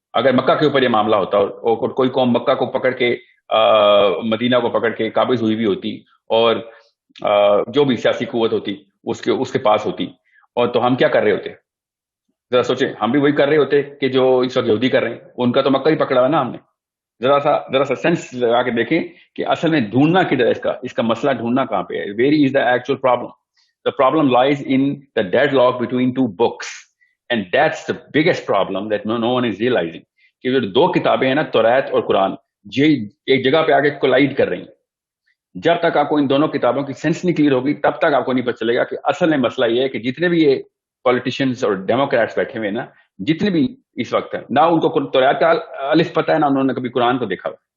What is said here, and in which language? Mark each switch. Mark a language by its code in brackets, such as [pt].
[ur] اگر مکہ کے اوپر یہ معاملہ ہوتا اور کوئی قوم مکہ کو پکڑ کے مدینہ کو پکڑ کے قابض ہوئی بھی ہوتی اور جو بھی سیاسی قوت ہوتی اس کے پاس ہوتی, اور تو ہم کیا کر رہے ہوتے؟ ذرا سوچیں, ہم بھی وہی کر رہے ہوتے کہ جو اس وقت یہودی کر رہے ہیں. ان کا تو مکہ ہی پکڑا ہے نا ہم نے. ذرا سا سینس لگا کے دیکھیں کہ اصل میں ڈھونڈنا کدھر ہے, اس کا مسئلہ ڈھونڈنا کہاں پہ ہے. [en] Very is the actual problem. The problem lies in the deadlock between two books, and that's the biggest problem that no one is realizing. [ur] کہ جو 2 کتابیں ہیں نا, توریت اور قرآن, یہ ایک جگہ پہ آ کے کولائڈ کر رہی ہیں. جب تک آپ کو ان دونوں کتابوں کی سینس نہیں کلیئر ہوگی تب تک آپ کو نہیں پتہ چلے گا کہ اصل میں مسئلہ یہ ہے کہ جتنے بھی یہ پولیٹیشینز اور ڈیموکریٹس بیٹھے ہوئے ہیں نا, جتنے بھی اس وقت ہیں, نہ ان کو توریت کا الف پتہ ہے نہ انہوں نے کبھی قرآن کو دیکھا.